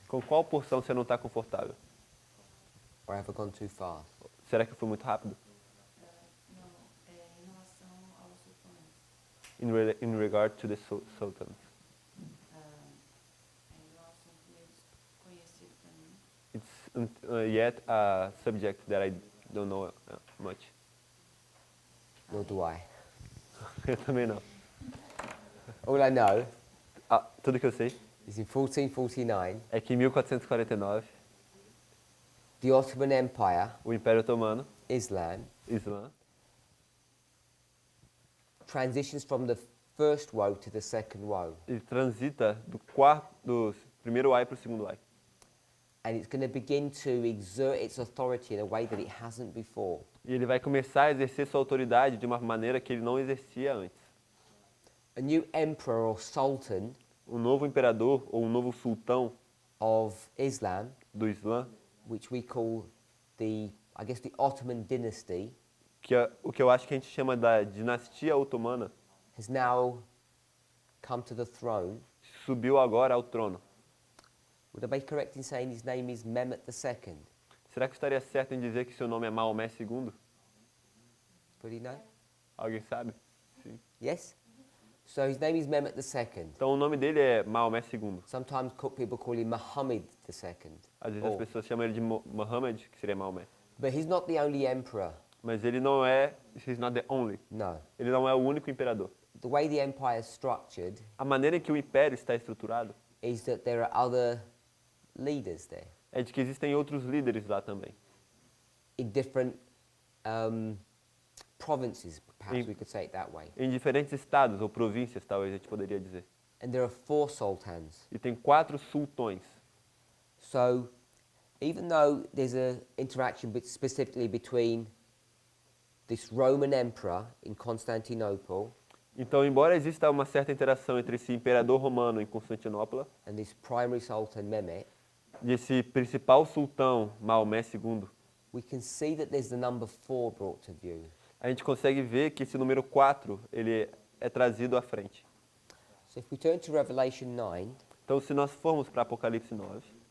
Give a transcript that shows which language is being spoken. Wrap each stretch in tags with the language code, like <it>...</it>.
<pt>Com qual porção você não está confortável?</pt> <en>Or have I gone too far?</en> <pt>Será que eu fui muito rápido? Não, em relação aos sultões,</pt> <en>In regard to the sultans.</en> <pt>é um assunto meio desconhecido para mim.</pt> <en>It's yet a subject that I don't know much. Nor do I.</en> <pt>Eu também não.</pt> <en>All I know</en> <pt>Tudo que eu sei</pt> <en>is in 1449,</en> <pt>é que em 1449,</pt> <en>the Ottoman Empire,</en> <pt>o Império Otomano,</pt> <en>Islam,</en> <pt>Islã,</pt> <en>transitions from the first woe to the second woe.</en> <pt>ele transita do primeiro ai para o segundo ai.</pt> <en>And it's going to begin to exert its authority in a way that it hasn't before.</en> <pt>E ele vai começar a exercer sua autoridade de uma maneira que ele não exercia antes.</pt> <en>A new emperor or sultan</en> <pt>Um novo imperador ou um novo sultão</pt> <en>of Islam,</en> <pt>do Islã,</pt> <en>which we call the Ottoman dynasty,</en> <pt>o que eu acho que a gente chama da dinastia otomana,</pt> <en>has now come to the throne.</en> <pt>subiu agora ao trono.</pt> <en>Would I be correct in saying his name is Mehmet II?</en> <pt>Será que estaria certo em dizer que seu nome é Maomé II?</pt> <en>Pretty know?</en> <pt>Alguém sabe? Sim.</pt> <en>Yes? So his name is Mehmet II.</en> <pt>Então o nome dele é Maomé II.</pt> <en>Sometimes people call him Muhammad II.</en> <pt>Às vezes as pessoas chamam ele de Muhammad, que seria Maomé.</pt> <en>But he's not the only emperor.</en> <pt>Mas ele não é,</pt> <en>he's not the only. No.</en> <pt>Ele não é o único imperador.</pt> <en>The way the empire is structured</en> <pt>A maneira em que o império está estruturado</pt> <en>is that there are other leaders there</en> <pt>é de que existem outros líderes lá também.</pt> <en>in different provinces, perhaps In- we could say it that way.</en> <pt>Em diferentes estados ou províncias, talvez a gente poderia dizer.</pt> <en>And there are 4 sultans.</en> <pt>E tem 4 sultões.</pt> <en>So even though there's a interaction specifically between this Roman emperor in Constantinople</en> <pt>Então, embora exista uma certa interação entre esse imperador romano em Constantinopla</pt> <en>and this primary sultan Mehmet,</en> <pt>e esse principal sultão, Maomé II,</pt> <en>we can see that there's the number 4 brought to view.</en> <pt>a gente consegue ver que esse número 4 ele é trazido à frente.</pt> <en>So if we turn to Revelation 9,</en> <pt>Então, se nós formos para Apocalipse 9,</pt>